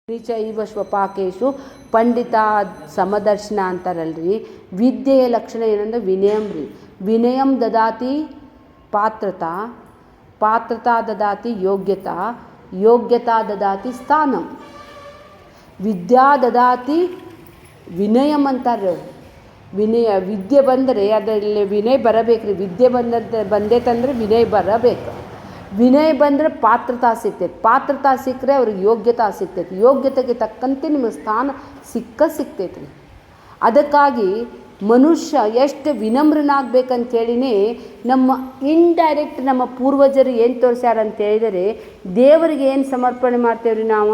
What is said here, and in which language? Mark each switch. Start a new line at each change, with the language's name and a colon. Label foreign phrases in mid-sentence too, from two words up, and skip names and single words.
Sanskrit: ಚೈವ ಶ್ವಪಾಕೇಶು ಪಂಡಿತ ಸಮದರ್ಶನ ಅಂತಾರಲ್ರಿ.
Kannada: ವಿದ್ಯೆಯ ಲಕ್ಷಣ ಏನಂದ್ರೆ ವಿನಯಂ ರೀ.
Sanskrit: ವಿನಯಂ ದದಾತಿ ಪಾತ್ರತಾ, ಪಾತ್ರತಾ ದದಾತಿ ಯೋಗ್ಯತಾ, ಯೋಗ್ಯತಾ ದದಾತಿ ಸ್ಥಾನಂ, ವಿದ್ಯಾ ದದಾತಿ ವಿನಯಂ ಅಂತಾರೆ.
Kannada: ವಿನಯ ವಿದ್ಯೆ ಬಂದರೆ ಅದರಲ್ಲಿ ವಿನಯ ಬರಬೇಕು ರೀ. ವಿದ್ಯೆ ಬಂದೈತಂದ್ರೆ ವಿನಯ ಬರಬೇಕು. ವಿನಯ ಬಂದರೆ ಪಾತ್ರತಾ ಸಿಗ್ತೈತೆ. ಪಾತ್ರತಾ ಸಿಕ್ಕರೆ ಅವ್ರಿಗೆ ಯೋಗ್ಯತಾ ಸಿಗ್ತೈತಿ. ಯೋಗ್ಯತೆಗೆ ತಕ್ಕಂತೆ ನಿಮಗೆ ಸ್ಥಾನ ಸಿಗ್ತೈತೆ ರೀ. ಅದಕ್ಕಾಗಿ ಮನುಷ್ಯ ಎಷ್ಟು ವಿನಮ್ರನಾಗಬೇಕಂತೇಳಿನೇ ನಮ್ಮ ಇಂಡೈರೆಕ್ಟ್ ನಮ್ಮ ಪೂರ್ವಜರು ಏನು ತೋರಿಸ್ಯಾರ ಅಂತ ಹೇಳಿದರೆ, ದೇವರಿಗೆ ಏನು ಸಮರ್ಪಣೆ ಮಾಡ್ತೇವೆ ರೀ ನಾವು?